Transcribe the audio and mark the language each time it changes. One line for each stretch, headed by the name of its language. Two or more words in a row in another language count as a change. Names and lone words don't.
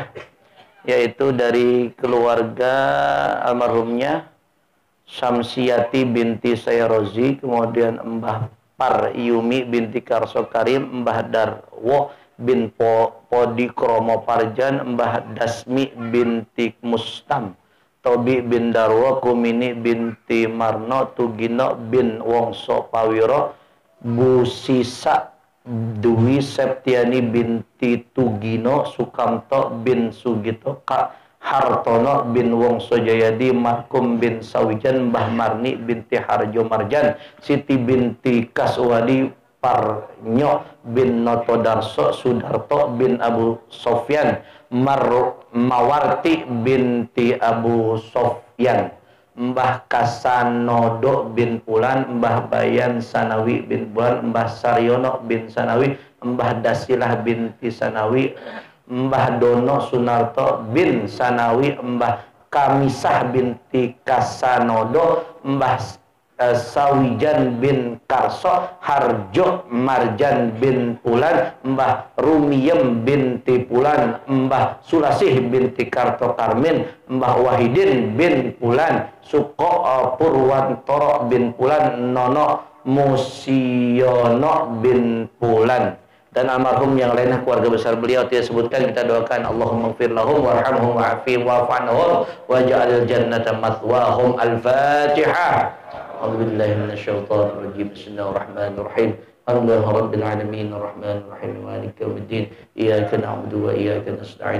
Indonesian: Yaitu dari keluarga almarhumnya Syamsiati binti Sayrozi, kemudian Mbah Par Yumi binti Karso Karim, Mbah Darwo bin Podi Kromo Parjan, Mbah Dasmi binti Mustam, Tobi bin Darwo, Kumini binti Marno, Tugino bin Wongso Pawiro, Bu Sisa Dwi Septiani binti Tugino, Sukamto bin Sugito, Kak Hartono bin Wongso Jayadi, Markum bin Sawijan, Mbah Marni binti Harjo Marjan, Siti binti Kaswadi, Parnyo bin Notodarso, Sudarto bin Abu Sofyan, Mawarti binti Abu Sofyan, Mbah Kasanodo bin Pulan, Mbah Bayan Sanawi bin Bulan, Mbah Saryono bin Sanawi, Mbah Dasilah binti Sanawi, Mbah Dono Sunarto bin Sanawi, Mbah Kamisah binti Kasanodo, Mbah Sawijan bin Karso, Harjo Marjan bin Pulan, Mbah Rumiyem binti Pulan, Mbah Sulasih binti Karto Karmin, Mbah Wahidin bin Pulan, Suko Purwantoro bin Pulan, Nono Musiono bin Pulan, dan almarhum yang lainnya keluarga besar beliau tidak sebutkan. Kita doakan
Arabic: اللهم اغفر لهم وارحمهم وعافهم واعف واجعل الجنة مثواهم. Al-Fatihah. أعوذ بالله من الشيطان الرجيم. بسم الله الرحمن الرحيم. الحمد لله رب العالمين الرحمن الرحيم مالك يوم الدين. إياك نعبد وإياك نستعين.